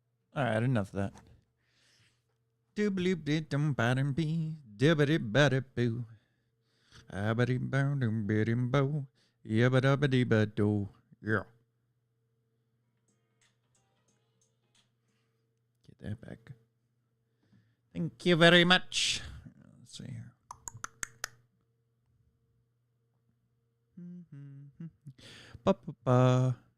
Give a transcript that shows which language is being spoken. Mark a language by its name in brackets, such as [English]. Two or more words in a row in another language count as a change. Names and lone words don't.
[English] All right, enough of that. Doobly-dum-ba-dum-bee, dibbity-ba-da-boo. Abba-dee-bow-dum-bee-dim-bow. Yabba-dabba-dee-ba-do. Yeah. Get that back. Thank you very much. Let's see here. Ba-ba-ba.